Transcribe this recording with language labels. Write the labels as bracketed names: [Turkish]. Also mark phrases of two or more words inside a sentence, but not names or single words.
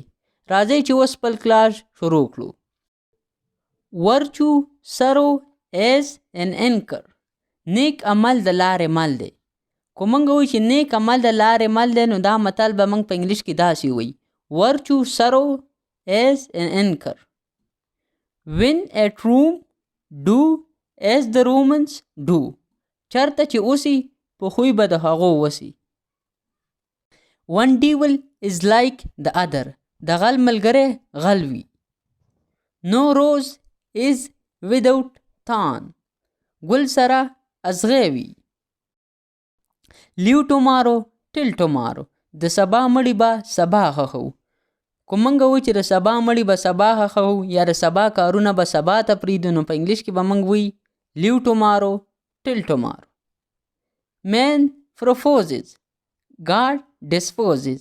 [Pashto] راځئ چې اوس خپل کلاس شروع کړو. [English] virtue serves as an anchor. [Pashto] نیک عمل د لارې مل دی. که موږ وایو چې نیک عمل د لارې مل دی نو دا متل به موږ په انګلیش کې داسې وایو: [English] virtue serves as an anchor. When at Rome, do as the Romans do. [Pashto] چرته چې اوسي په خوی به د هغو وسي. [English] One devil is like the other. [Pashto] د غل ملګری غل وي. [English] No rose is without thorn. [Pashto] ګل سره ازغی وي. [English] Leave tomorrow till tomorrow. [Pashto] د سبا مړي به سبا خښو. که موږ وایو چې د سبا مړي به سبا خښو یا د سبا کارونه به سبا ته پرېږدو نو په انګلیش کې به موږ وایو [English] leave tomorrow till tomorrow. man proposes God disposes.